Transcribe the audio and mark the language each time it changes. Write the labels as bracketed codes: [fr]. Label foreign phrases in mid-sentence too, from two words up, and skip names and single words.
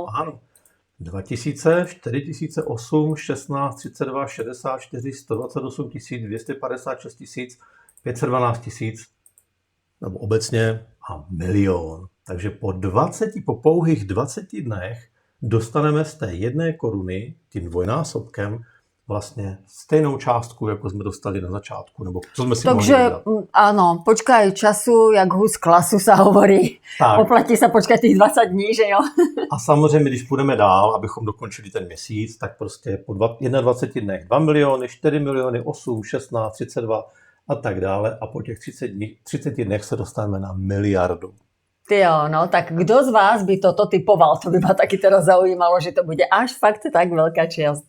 [cs] Ano. 2000, 4000, 8, 16, 32, 64, 128 000, 256 000, 512 000, nebo obecně a milion. Takže po pouhých 20 dnech dostaneme z té 1 koruny tím dvojnásobkem vlastně stejnou částku, jako jsme dostali na začátku, nebo co jsme si mohli vydat. [sk] Áno, počkaj času, jak hus klasu sa hovorí. Tak. Oplatí sa počkať tých 20 dní, že jo? [cs] A samozřejmě, když půjdeme dál, abychom dokončili ten měsíc, tak prostě po 21 dnech 2 miliony, 4 miliony, 8, 16, 32 a tak dále. A po těch 30 dnech se dostaneme na miliardu. Jo, no tak kdo z vás by toto typoval? [sk] To by ma taky teraz zaujímalo, že to bude až fakt tak veľká čiastka.